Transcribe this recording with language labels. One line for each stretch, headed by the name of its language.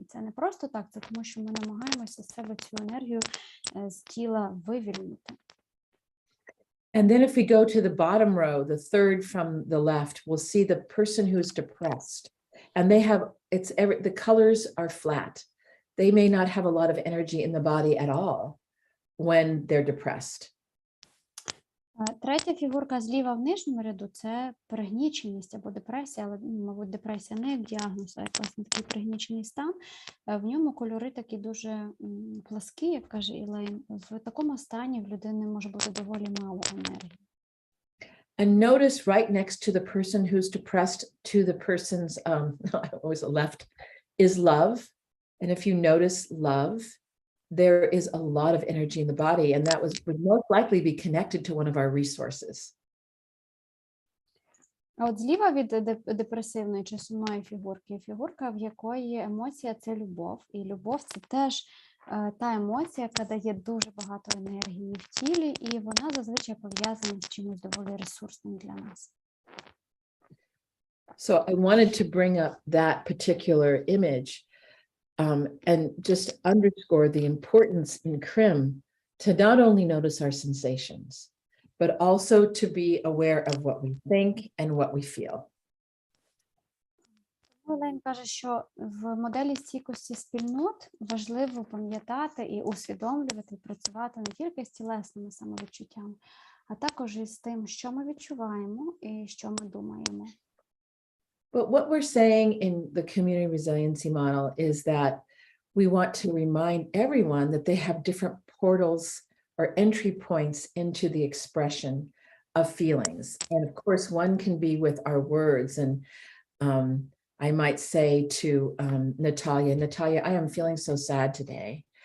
Ukrainian: І це не просто так, це тому, що ми намагаємося з себе цю енергію з тіла вивільнити.
English: And then if we go to the bottom row, the third from the left, we'll see the person who's depressed. And they have, the colors are flat. They may not have a lot of energy in the body at all when they're depressed.
Ukrainian: Третя фігурка зліва в нижньому ряду – це пригніченість або депресія, але, мабуть, депресія не як діагноз, а як, власне, такий пригнічений стан. В ньому кольори такі дуже пласкі, як каже Елейн. В такому стані в людини може бути доволі мало енергії.
English: And notice right next to the person who's depressed to the person's, always left, is love. And if you notice love, there is a lot of energy in the body, and that would most likely be connected to one of our resources.
Ukrainian: А от зліва від депресивної чи сумної фігурки, фігурка, в якої емоція – це любов. І любов – це теж та емоція, яка дає дуже багато енергії в тілі, і вона зазвичай пов'язана з чимось доволі ресурсним для нас.
English: So I wanted to bring up that particular image and just underscore the importance in Krim to not only notice our sensations, but also to be aware of what we think and what we feel.
Ukrainian: Олень каже, що в моделі стійкості спільнот важливо пам'ятати і усвідомлювати, працювати не тільки з тілесними самовідчуттями, а також із тим, що ми відчуваємо і що ми думаємо.
English: But what we're saying in the community resiliency model is that we want to remind everyone that they have different portals or entry points into the expression of feelings. And of course, one can be with our words. And I might say to Natalia, I am feeling so sad today.